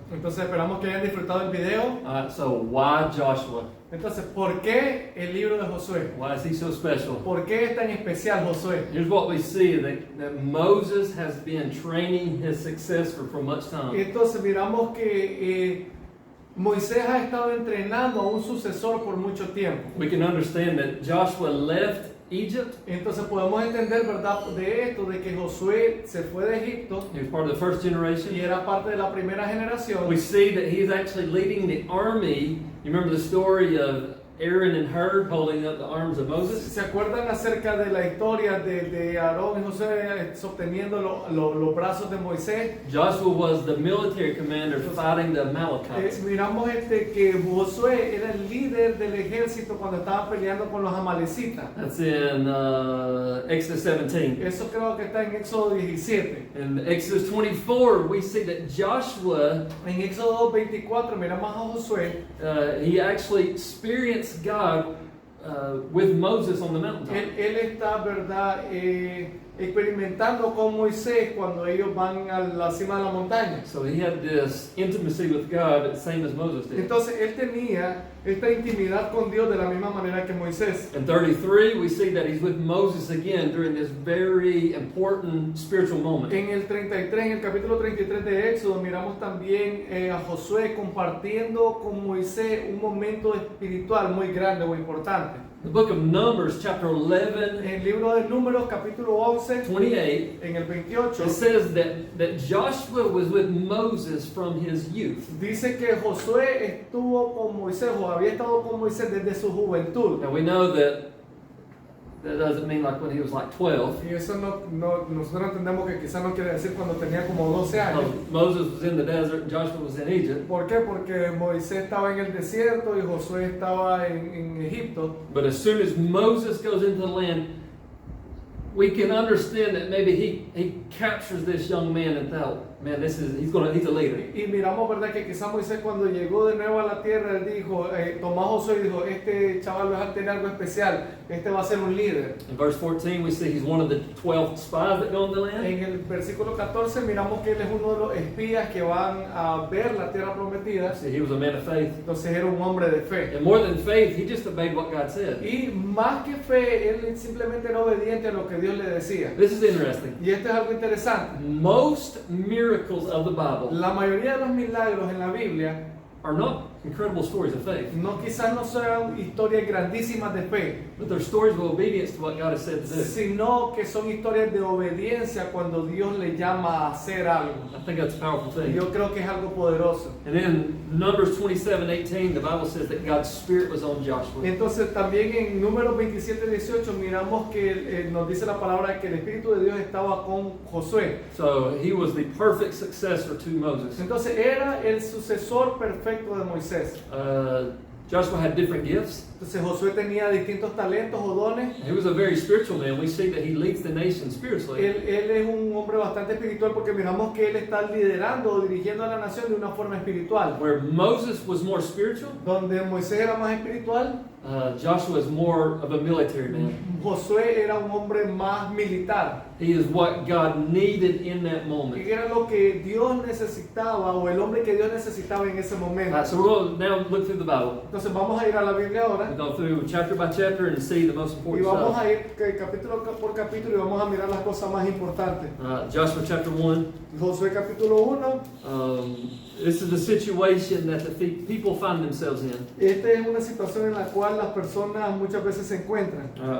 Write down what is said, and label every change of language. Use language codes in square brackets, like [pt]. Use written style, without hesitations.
[es] Entonces esperamos que hayan disfrutado el video. [en] So why Joshua? [es] Entonces, ¿por qué el libro de Josué? [en] Why is he so special? [es] ¿Por qué es tan especial Josué? [en] Here's what we see, that Moses has been training his successor for much time. [es] Entonces miramos que Moisés ha estado entrenando a un sucesor por mucho tiempo. [en] We can understand that Joshua left Egypt. [es] Entonces podemos entender, ¿verdad?, de esto, de que Josué se fue de Egipto [en] He was part of the first generation. [es] y era parte de la primera generación. [en] We see that he's actually leading the army. You remember the story of Aaron and Hur holding up the arms of Moses? [es] ¿Se acuerdan acerca de la historia de Aarón y José sosteniendo los brazos de Moisés? [en] Joshua was the military commander fighting the Amalekites. [es] Miramos que Josué era el líder del ejército cuando estaban peleando con los amalecitas. [en] That's in Exodus 17. [es] Eso creo que está en Éxodo 17. [en] In Exodus 24, we see that Joshua, [es] En Éxodo 24 miramos a Josué. [en] he actually experienced God with Moses on the mountaintop. [es] Él está, ¿verdad?, experimentando con Moisés cuando ellos van a la cima de la montaña. [en] So he had this intimacy with God, same as Moses did. [es] Entonces él tenía esta intimidad con Dios de la misma manera que Moisés. [en] In 33, we see that he's with Moses again during this very important spiritual moment. [es] En el 33, en el capítulo 33 de Éxodo, miramos también a Josué compartiendo con Moisés un momento espiritual muy grande o importante. [en] The book of Numbers, chapter 11, [es] En el libro de Números, capítulo 11, [en] 28, [es] en el 28, [en] it says that Joshua was with Moses from his youth. [es] dice que Josué estuvo con Moisés o había estado con Moisés desde su juventud. [en] Now we know that doesn't mean like when he was like 12. [es] Y eso nosotros entendemos que quizás no quiere decir cuando tenía como 12 años. [en] Moses was in the desert and Joshua was in Egypt. [es] ¿Por qué? Porque Moisés estaba en el desierto y Josué estaba en Egipto. [en] But as soon as Moses goes into the land, we can understand that maybe he captures this young man and thought, man, he's a leader. [es] Y miramos, ¿verdad?, que quizás Moisés cuando llegó de nuevo a la tierra, él dijo, tomó a Josué y dijo, este chaval va a tener algo especial, este va a ser un líder. [en] In verse 14, we see he's one of the 12 spies that go into the land. [es] En el versículo 14 miramos que él es uno de los espías que van a ver la tierra prometida. [en] See, he was a man of faith. [es] Entonces era un hombre de fe. [en] And more than faith, he just obeyed what God said. [es] Y más que fe, él simplemente era obediente a lo que Dios le decía. [en] This is interesting. [es] Y esto es algo interesante. [en] Most miracles of the Bible [es] La mayoría de los milagros en la Biblia [en] are not incredible stories of faith, [es] quizás no sean historias grandísimas de fe, [en] but they're stories of obedience to what God has said to do. [es] sino que son historias de obediencia cuando Dios le llama a hacer algo. [en] I think that's a powerful [es] Y [en] thing. [es] yo creo que es algo poderoso. [en] And then Numbers 27:18, the Bible says that God's Spirit was on Joshua. [es] Entonces también en Números 27:18 miramos que nos dice la palabra que el Espíritu de Dios estaba con Josué. [en] So he was the perfect successor to Moses. [es] Entonces era el sucesor perfecto de Moisés. [en] Joshua had different gifts. [es] Entonces Josué tenía distintos talentos o dones. [en] He was a very spiritual man. We see that he leads the nation spiritually. [es] Él es un hombre bastante espiritual porque miramos que él está liderando o dirigiendo a la nación de una forma espiritual. [en] Where Moses was more spiritual, [es] Donde Moisés era más espiritual, [en] Joshua is more of a military man. [es] Josué era un hombre más militar. [en] He is what God needed in that [es] Y [en] moment. [es] era lo que Dios necesitaba o el hombre que Dios necesitaba en ese momento. [en] So we're going to now look through the Bible. [es] Entonces vamos a ir a la Biblia ahora [en] We go through chapter by chapter and see the most [es] y [en] important [es] vamos [en] stuff. [es] a ir capítulo por capítulo y vamos a mirar las cosas más importantes. [en] Joshua chapter 1. [es] Josué capítulo 1. [en] This is the situation that the people find themselves in. [es] Esta es una situación en la cual las personas muchas veces se encuentran.